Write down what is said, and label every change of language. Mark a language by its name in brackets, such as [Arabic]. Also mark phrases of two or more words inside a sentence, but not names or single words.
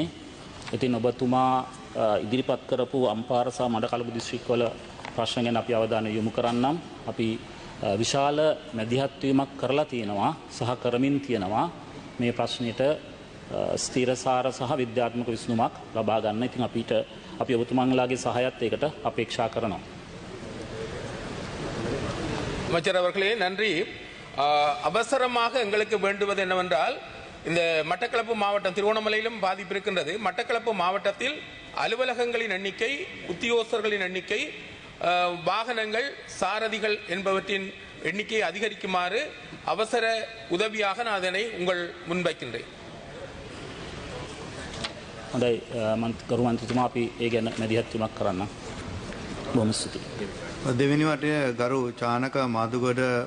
[Sinhala] ඉතින් ඔබතුමා ඉදිරිපත් කරපු අම්පාර සහ මඩකලපු දිස්ත්‍රික්කවල ප්‍රශ්න ගැන අපි අවධානය යොමු කරන්නම්. අපි විශාල මැදිහත් වීමක් කරලා තියෙනවා සහ කරමින් තියෙනවා මේ ප්‍රශ්නෙට ස්ථිරසාර සහ විද්‍යාත්මක විසඳුමක් ලබා ගන්න. ඉතින් අපි ඔබතුමන්ලාගේ සහායත් ඒකට අපේක්ෂා කරනවා. [Tamil] அமைச்சர் அவர்களே நன்றி. அவசரமாக எங்களுக்கு வேண்டுவது என்னவென்றால் இந்த மட்டக்களப்பு மாவட்டம் திருவண்ணாமலையிலும் பாதிப்பு இருக்கின்றது. மட்டக்களப்பு மாவட்டத்தில் அலுவலகங்களின் எண்ணிக்கை, உத்தியோகஸ்தர்களின் எண்ணிக்கை, வாகனங்கள், சாரதிகள் என்பவற்றின் எண்ணிக்கையை அதிகரிக்குமாறு அவசர உதவியாக நான் அதனை உங்கள் முன்வைக்கின்றேன். [Sinhala] හොඳයි ගරු මන්ත්‍රීතුමා අපි ඒ ගැන මැදිහත් වීමක් කරන්න. බොහොම ස්තුතියි. දෙවෙනි වටේ ගරු චානක මාදුගොඩ